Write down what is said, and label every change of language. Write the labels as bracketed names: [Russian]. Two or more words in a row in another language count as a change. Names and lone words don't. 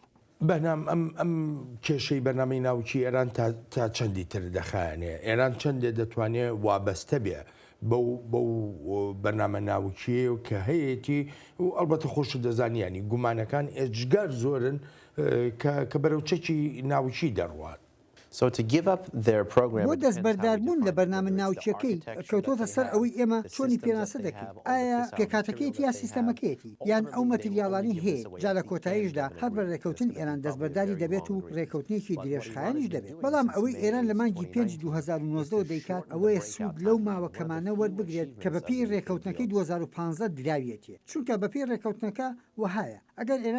[Central Kurdish] بەنام ئەم کێشەی بەرنامەی ناوچی ئێران تا چەندی تر دەخایەنێ ئێران چەندێ دەتوانێت وابەستە بێ بەو بەرنامە ناوچیە و کە هەیەی و ئەلبەتە خۆش دەزانیانی گومانەکان ئێجگار زۆرن کە بەرەو چەکی ناوچی دەڕوات. [English] So to give up their program [Central Kurdish] بۆ دەستبەرداربوون لە بەرنامە ناوچیەکەی کەوتۆتە سەر ئەوەی ئێمە چۆنی پێناسە دەکەین ئایا پێکاتەکەیەتی یا سیستەمەکەیەتی یان ئەو مەتریاڵانی هەیە جا لە کۆتاییشدا هەر بە ڕێکەوتن ئێران دەستبەرداری دەبێت و ڕێکەوتنێکی درێژخایەنیش دەبێت بەڵام ئەوەی ئێران لە مانگی 5 2019 دەیکات ئەوەیە سوود لەو ماوە کەمانە وەربگرێت کە بەپێی ڕێکەوتنەکەی 2015 دراویەتێ چونکە بەپێی ڕێکەوتنەکە وهایە ئەگەر ئێران